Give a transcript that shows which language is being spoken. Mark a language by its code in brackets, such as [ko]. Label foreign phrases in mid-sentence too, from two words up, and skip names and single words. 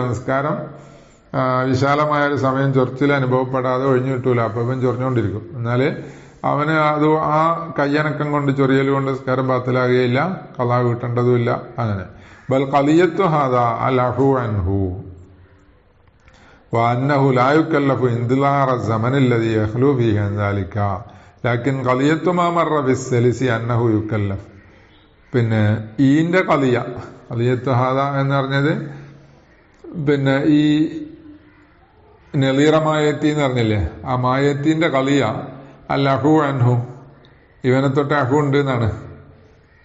[ml] നിസ്കാരം വിശാലമായ ഒരു സമയം ചൊറിച്ചിൽ അനുഭവപ്പെടാതെ ഒഴിഞ്ഞു കിട്ടൂല. അപ്പൊ ഇവൻ ചൊറിഞ്ഞുകൊണ്ടിരിക്കും. എന്നാല് അവന് അത് ആ കയ്യനക്കം കൊണ്ട്, ചൊറിയൽ കൊണ്ട് നിസ്കാരം ബാത്തിലാകുകയില്ല, ഖളാ വീട്ടേണ്ടതുമില്ല. [ar] അങ്ങനെ بل قضية هذا العفو عنه وأنه لا يكلف انتظار الزمن الذي يخلو فيه عن ذلك لكن قضية ما مر بالسلس أنه يكلف. [ml] പിന്നെ ഈന്റെ [ar] قضية هذا [ml] എന്ന് പറഞ്ഞത് പിന്നെ ഈ നളീറമായത്തി എന്ന് പറഞ്ഞില്ലേ, ആ മായത്തിന്റെ [ar] قضية العفو عنه, [ml] ഇവനെ തൊട്ട് അഫു ഉണ്ട് എന്നാണ്.